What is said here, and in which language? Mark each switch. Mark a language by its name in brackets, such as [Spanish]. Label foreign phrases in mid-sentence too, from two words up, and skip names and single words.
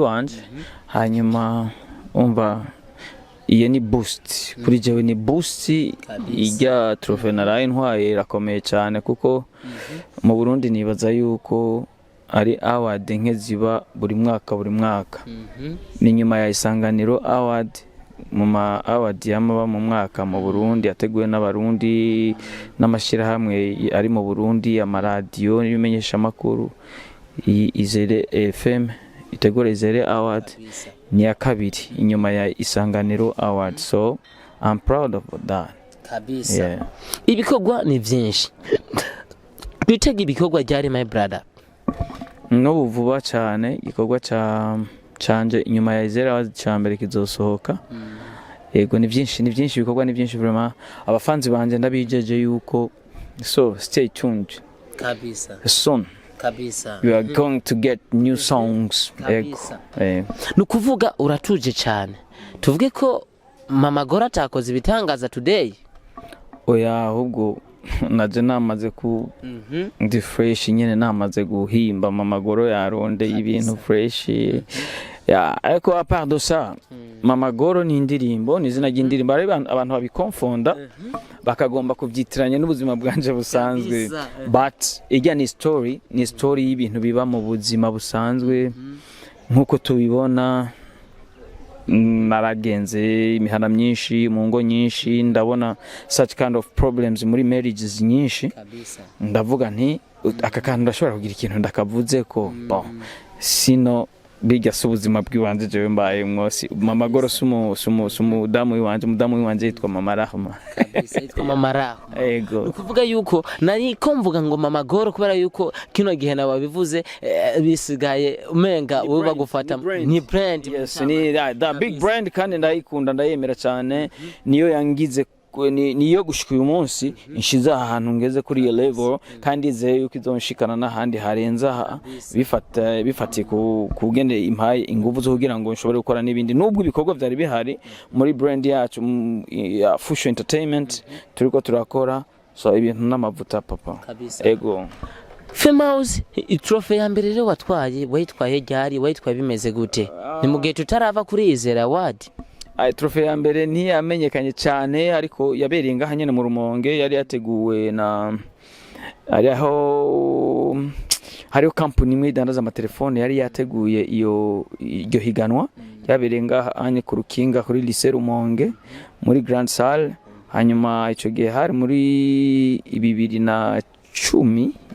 [Rundi] wanje hanyuma umva iyo ni boost kuri jewe ni boost ijya trophy naraye ntwaye irakomeye cyane kuko mu Burundi nibaza yuko ari award nke ziba buri mwaka ni nyuma ya Isanganiro Award mu ma award yamaba mu mwaka mu Burundi yateguwe n'abarundi n'amashirahamwe ari mu Burundi amaradiyo n'ibimenyesha makuru. Izere FM itegura Izere Award ni ya kabiri inyuma ya Isanganiro Award, [English] so I'm proud of that [Rundi] kabisa. Yeah. Ibikorwa ni byinshi bitega ibikorwa ryari [English] my brother? [Rundi] No vuba cyane igikorwa canje inyuma ya Izere Award cyambere kizosohoka. Yego ni byinshi ibikorwa ni byinshi vraiment abafanzi banje ndabijeje yuko [English] so stay tuned [Rundi] kabisa soon. Kabisa. [English] You are going to get new songs. [Rundi] Kabisa. Nukuvuga uratuje cyane. Tuvuge ko Mama Goro atakoze ibitangaza today. Oya ahubwo naje namaze ku ndi fresh nyene namaze guhimba Mama Goro yaronde ibintu fresh. Ya ariko [French] a part de ça [Rundi] Mama Goro ni indirimbo ni izina ry'indirimbo abantu babikonfonda bakagomba kubyitiranya n'ubuzima bwanje busanzwe but ijya ni story y'ibintu biba mu buzima busanzwe nkuko tubibona. Naragenze imihana myinshi mu ngo nyinshi ndabona [English] such kind of problems [Rundi] muri marriages nyinshi ndavuga nti aka kantu ndashobora kugira ikintu ndakavuze ko bon sino biga subuzima bw'iwanje jewe mbaye mwosi Mama Goro sumu damu wanje yitwa Mama Rahma kabisa yitwa Mama Rahma. Ego ukuvuga yuko nari ko mvuga ngo Mama Goro kubera yuko kino gihe nababivuze bisigaye umenga wowe bagufata ni brand. Yes ni [English] that big brand [Rundi] kandi ndayikunda ndayemera cyane niyo yangize niyo gushika uyu munsi inshiza ahantu ngeze kuri iyo level kandi izeye yuko izonshikana n'ahandi harenza bifatiye kugende impaye ingufu zo kugira ngo nshobore gukora n'ibindi nubwo ibikorwa byari bihari muri brand yacu ya Fusion Entertainment turiko turakora so ibintu n'amavuta papa ego Famous trophy ya mbere rero wayitwaye ryari wayitwaye bimeze gute ni mu gihe tutarava kuri Izere Award trophy ya mbere ntiyamenyekanye cyane ariko yabereye ngaha nyene mu Rumonge yari yateguwe na hariho company imwe idandaza amatelefone yari yateguye iryo higanwa yabereye ngaha anye ku Rukinga kuri lycée Rumonge muri Grand Salle hanyuma ico gihe hari muri 2010